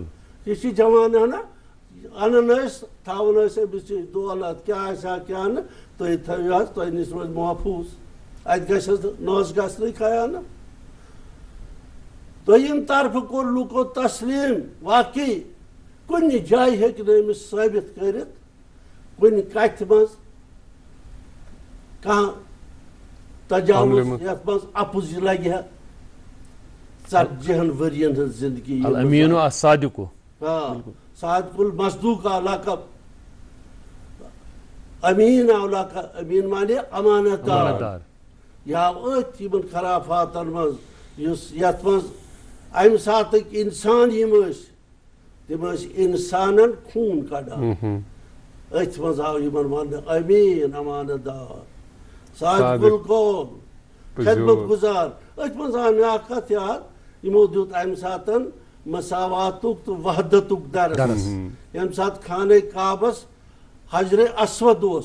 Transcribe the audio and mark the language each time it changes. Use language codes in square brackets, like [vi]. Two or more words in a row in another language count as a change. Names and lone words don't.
[ks] یہِ چھُ جوان انان ٲسۍ تھاوان ٲسۍ أمِس دولت کیٛاہ آسہِ ہا کیٛاہ نہٕ تُہۍ تھٲیِو حظ تۄہہِ نِش روزِ محفوٗظ اَتہِ گژھٮ۪س نہٕ نٲس گژھنٕے خیانہ دوٚیِم طرفہٕ کوٚر لُکو تسلیٖم واقعی کُنہِ جایہِ ہیٚکہِ نہٕ أمِس ثٲبت کٔرِتھ کُنہِ کتھِ منٛز کانٛہہ تجاوُز یتھ منٛز اپُز یہِ لگہِ ہا 40 ؤرین ہٕنٛز زندگی [ar] الامین الصادق صادق المصدوق [ks] لقب امین امین مانے امانت دار یہ آو أتھۍ یِمن خرافاتن منٛز یُس یتھ منٛز امہِ ساتٕکۍ انسان یِم ٲسۍ تِم ٲسۍ انسانن خوٗن کڑان أتھۍ منٛز آو یِمن وننہٕ امین امانت دار [ar] صادق القول [ks] خدمت گزار أتھۍ منٛز آو مےٚ اکھ کتھ یاد یِمو دیُت امہِ ساتہٕ مساواتُک تہٕ وحدتُک درس ییٚمہِ ساتہٕ خانہ کعبس حجر اسود اوس